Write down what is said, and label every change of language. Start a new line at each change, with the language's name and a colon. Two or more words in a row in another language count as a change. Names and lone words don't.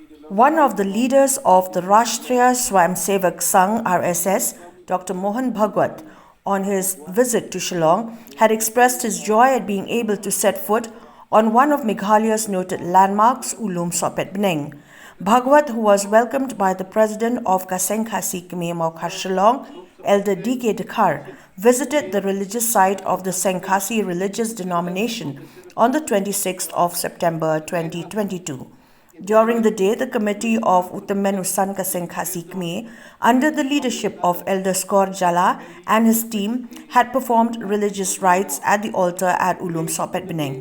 English: One of the leaders of the Rashtriya Swayamsevak Sangh RSS, Dr. Mohan Bhagwat, on his visit to Shillong, had expressed his joy at being able to set foot on one of Meghalaya's noted landmarks, Ulum Sopet Bneng. Bhagwat, who was welcomed by the president of Kaseng Khasi Khmer Mokhar Shillong, Elder D.K. Dakhar, visited the religious site of the Sengkhasi religious denomination on the 26th of September 2022. During the day, the committee of Uttamenu San Kaseng Khasi Khmer, under the leadership of Elder Skor Jala and his team, had performed religious rites at the altar at Ulum Sopet Bneng.